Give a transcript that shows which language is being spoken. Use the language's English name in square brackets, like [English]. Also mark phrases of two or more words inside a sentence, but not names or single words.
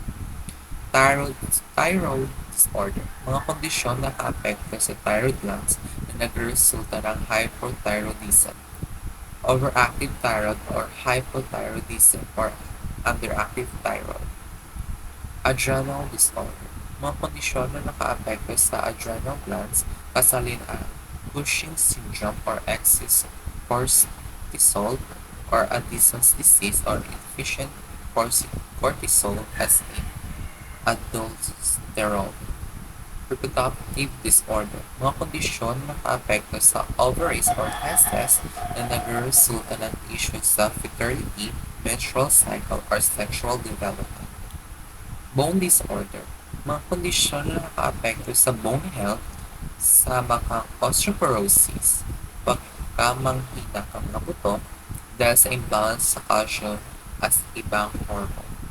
[English] Thyroid disorder, [Hiligaynon] mga kondisyon na nakaapekto sa [English] thyroid glands [Hiligaynon] na nagresulta ng [English] hypothyroidism, overactive thyroid or hypothyroidism or underactive thyroid. Adrenal disorder. [Hiligaynon] Mga kondisyon na nakaapekto sa [English] adrenal glands, [Hiligaynon] kasalin ang [English] Cushing's syndrome or excess cortisol or Addison's disease or inefficient cortisol as in aldosterone. Reproductive disorder. [Hiligaynon] Mga kondisyon na nakaapekto sa [English] ovaries or testes [Hiligaynon] na nagresulta ng issues sa [English] fertility, menstrual cycle, or sexual development. Bone disorder. [Hiligaynon] Mga kondisyon na nakaapekto sa [English] bone health [Hiligaynon] sama kang osteoporosis, pagkamanghina kang mga buto dahil sa imbalance sa calcium at ibang hormone.